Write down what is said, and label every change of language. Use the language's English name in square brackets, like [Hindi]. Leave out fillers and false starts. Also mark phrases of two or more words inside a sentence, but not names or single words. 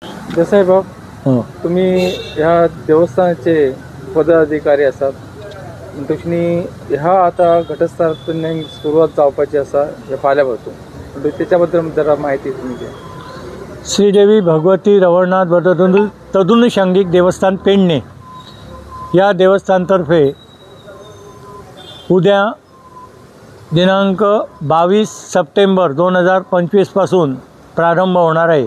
[Konkani] देसाई बाब, तुम्ही ह्या देवस्थानाचे पदाधिकारी आसात म्हणटकच ह्या आता घटस्थापनेक सुरवात जावपाची आसा हे फाल्यां पासून म्हणटकच त्याच्या बद्दल जरा माहिती तुम्ही द्या। [Marathi] श्रीदेवी भगवती रवळनाथ तदनुषंगिक देवस्थान पेडणे या देवस्थानतर्फे उद्या दिनांक 22 सप्टेंबर 2025 पासून प्रारंभ होणार आहे।